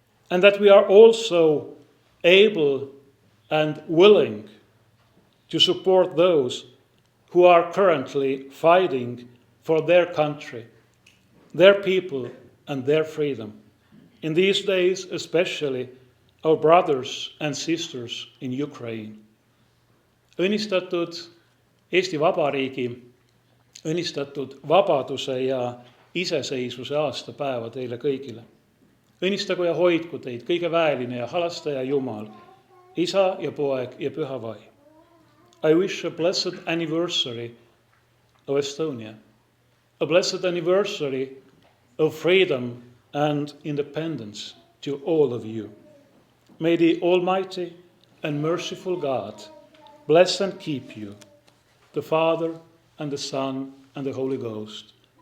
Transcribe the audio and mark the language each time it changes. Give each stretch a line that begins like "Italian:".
English: And that we are also able and willing to support those who are currently fighting for their country, their people, and their freedom. in these days especially our brothers and sisters in Ukraine.
Estonian: Õnnistatud Eesti Vabariigi, õnnistatud vabaduse ja iseseisvuse aastapäeva teile kõigile. Õnnistagu ja hoidku teid kõige väeline ja halastaja Jumal, Isa ja Poeg ja Püha Vaim.
English: I wish a blessed anniversary of Estonia, a blessed anniversary of freedom and independence to all of you. May the Almighty and merciful God bless and keep you, the Father and the Son and the Holy Ghost.